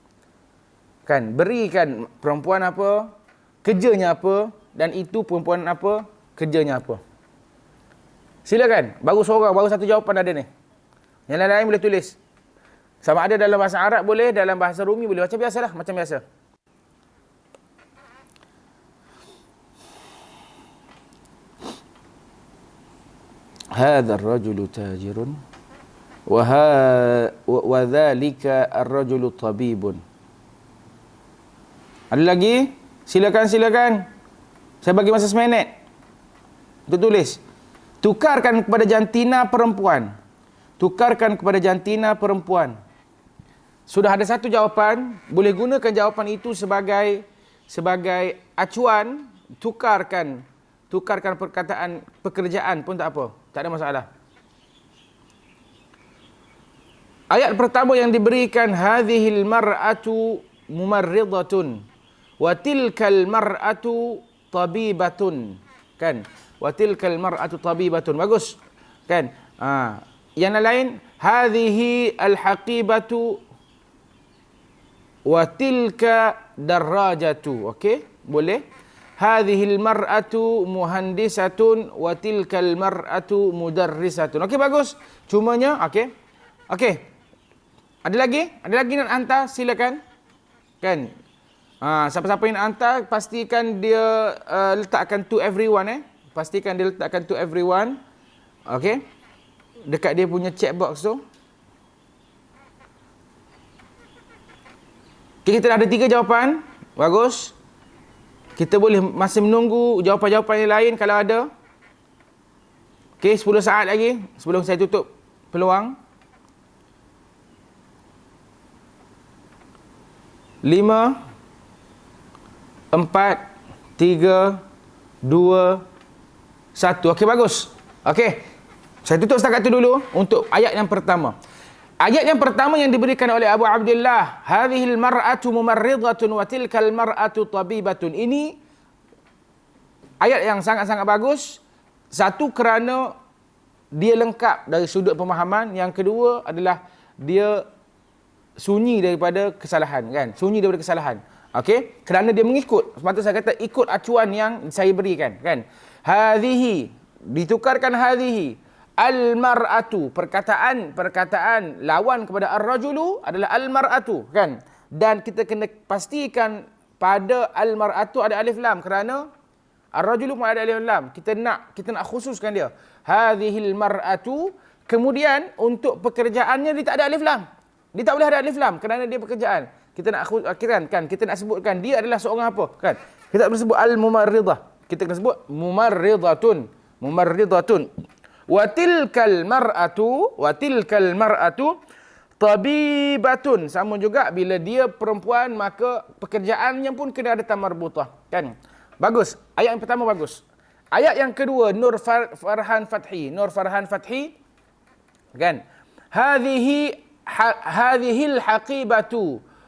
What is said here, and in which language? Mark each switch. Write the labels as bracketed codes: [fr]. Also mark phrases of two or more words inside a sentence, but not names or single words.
[ms] Kan, berikan perempuan apa, kerjanya apa, dan itu perempuan apa, kerjanya apa. Silakan. Baru seorang, baru satu jawapan ada ni. Yang lain-lain boleh tulis. Sama ada dalam bahasa Arab boleh, dalam bahasa Rumi boleh. Macam biasalah, macam biasa. [ar] هذا الرجل تاجر وذلك الرجل طبيب. [ms] Ada lagi? Silakan. Saya bagi masa seminit untuk tulis. Tukarkan kepada jantina perempuan. Sudah ada satu jawapan, boleh gunakan jawapan itu sebagai acuan. Tukarkan perkataan pekerjaan pun tak apa, tak ada masalah. Ayat pertama yang diberikan, [ar] هذه المرأة ممرضة وتلك المرأة طبيبة, kan? وتلك المرأة طبيبة. [ms] Bagus, kan? Yang lain, [ar] هذه الحقيبة وتلك الدراجة. [ms] Okey, boleh. [ar] هذه المرأة مهندسة وتلك المرأة مدرسة. [ms] Okey, bagus. Cumanya okey. Ada lagi nak hantar, silakan. Kan? Siapa-siapa yang nak hantar, pastikan dia letakkan [en] to everyone. [ms] Pastikan dia letakkan [en] to everyone. [ms] Okey. Dekat dia punya [en] chat box [ms] tu. Okay, kita dah ada 3 jawapan. Bagus. Kita boleh masih menunggu jawapan-jawapan yang lain kalau ada. Okey, 10 saat lagi sebelum saya tutup peluang. 5, 4, 3, 2, 1. Okey, bagus. Okey. Saya tutup setakat itu dulu untuk ayat yang pertama. Ayat yang pertama yang diberikan oleh Abu Abdullah, [ar] هذه المرأة ممرضة وتلك المرأة طبيبة. [ms] Ini ayat yang sangat-sangat bagus. Satu, kerana dia lengkap dari sudut pemahaman. Yang kedua adalah dia sunyi daripada kesalahan, kan? Sunyi daripada kesalahan. Okey, kerana dia mengikut. Semata saya kata ikut acuan yang saya berikan, kan? Hadhihi, ditukarkan hadhihi. [ar] المرأة, [ms] perkataan lawan kepada ar-rajulu adalah al-mar'atu, kan? Dan kita kena pastikan pada al-mar'atu ada alif lam, kerana ar-rajulu pun ada alif lam. Kita nak khususkan dia. [ar] هذه المرأة, [ms] kemudian untuk pekerjaannya dia tak ada alif lam. Dia tak boleh ada alif lam kerana dia pekerjaan. Kita nak kan, kita nak sebutkan dia adalah seorang apa, kan? Kita tak boleh sebut al-mumarridah. Kita kena sebut mumarridatun. [ar] وتلك المرأة طبيبة. [ms] Sama juga bila dia perempuan, maka pekerjaannya pun kena ada tamarbutah, kan? Bagus. Ayat yang pertama bagus. Ayat yang kedua, Nur Farhan Fathi, kan? [ar] هذه الحقيبة.